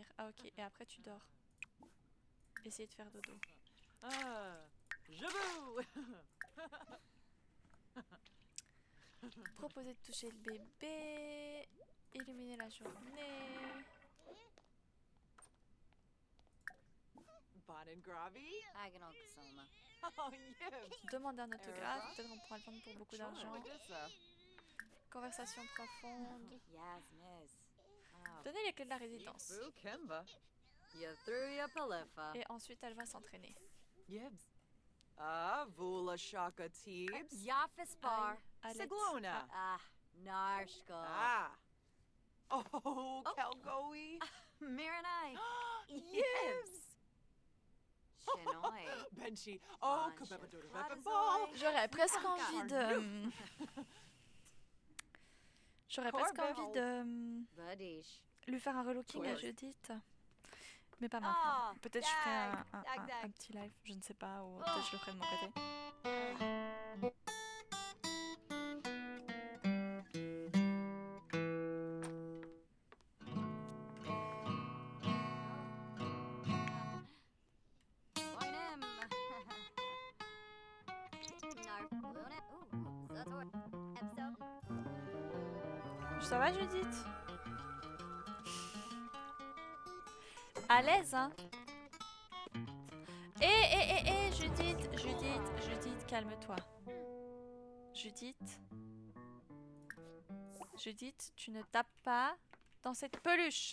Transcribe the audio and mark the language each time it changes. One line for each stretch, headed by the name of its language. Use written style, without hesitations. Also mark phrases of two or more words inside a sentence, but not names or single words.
French: Ah ok, et après tu dors. Essayer de faire dodo. Jabou! Proposer de toucher le bébé. Illuminer la journée. Bon and Gravy? Agonal Kasoma.
English: Oh, yes.
French: Demander un autographe. Peut-être on pourra le vendre pour beaucoup d'argent. Medusa. Conversation profonde.
English: Yes, miss. Oh.
French: Donner les clés de la résidence. Boo Kimba. You threw ya palifa. Et ensuite elle va s'entraîner. Yibs. Vula Shaka Teebs. Yafis bar. Alette. Siglona. Narshka. Oh, Kalgoe. Miranai. Yibs. Shinoy. Benchi. Bancha. Kabeba Ball. J'aurais presque envie de... J'aurais presque envie de Badish. lui faire un relooking à Ouais. Judith. Mais pas maintenant. Ah, Peut-être je ferai dag, un petit live, je ne sais pas, ou peut-être je le ferai de mon côté. Boinem. Narluna. Ooh, Zator. Epso. Ça va Judith? À l'aise, hein? Judith, calme-toi. Judith, tu ne tapes pas dans cette peluche.